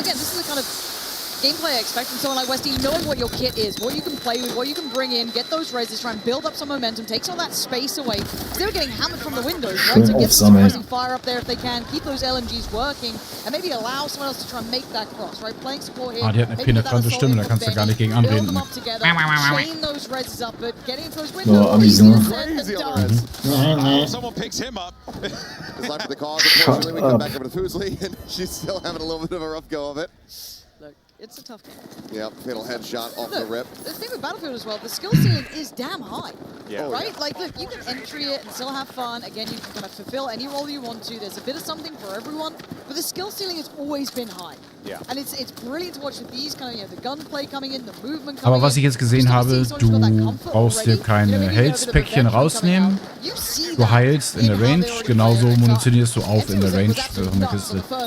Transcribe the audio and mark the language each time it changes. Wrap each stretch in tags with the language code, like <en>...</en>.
<en>Again, this is the kind of gameplay I expect from someone like Westy, knowing what your kit is, what you can play with, what you can bring in, get those reses, try and build up some momentum, take some of that space away. Because they were getting hammered from the windows, right? So get some suppressing fire up there if they can, keep those LMGs working, and maybe allow someone else to try and make that cross, right? Playing support here.</en> <de>Die hat eine penetrante Stimme, da kannst du gar nicht gegen anreden.</de> <en>Chain those reses up, but getting into those windows. Someone picks him up. It's left for the cause. Unfortunately, we come back over to Fuseli, and she's still having a little bit of a rough go of it. It's a tough game. Yep, fatal headshot off the rip. The thing with Battlefield as well, the skill ceiling is damn high. Yeah. Right? Like, look, you can entry it and still have fun. Again, you can kind of fulfill any role you want to. There's a bit of something for everyone. But the skill ceiling has always been high. Yeah. And it's brilliant to watch with these kind of, the gunplay coming in, the movement coming in.</en> <de>Aber was ich jetzt gesehen habe, du brauchst dir keine Health-Päckchen rausnehmen. Du heilst in der Range, genauso munitionierst du auf in der Range für eine Kiste.</de>